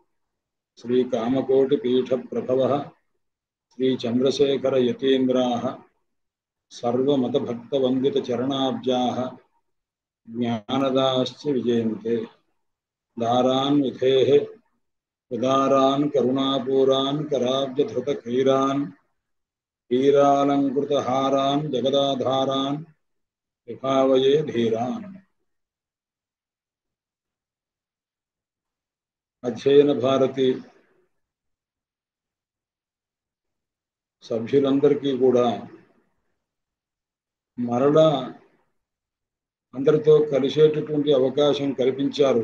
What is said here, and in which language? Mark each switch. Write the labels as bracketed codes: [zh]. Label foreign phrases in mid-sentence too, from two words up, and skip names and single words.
[sa] श्रीकामकोटिपीठप्रभवः श्रीचन्द्रशेखरयतीन्द्राः सर्वमतभक्तवन्दितचरणाब्जाः ज्ञानदाश्च विजयन्ते। दारान् विधेः उदारान् करुणापूरान् कराब्जधृतक्रीरान् हीरालङ्कृतहारान् जगदाधारान् विभावये धीरान्। [te] అధ్యయన భారతి సభ్యులందరికీ కూడా మరలా అందరితో కలిసేటటువంటి అవకాశం కల్పించారు.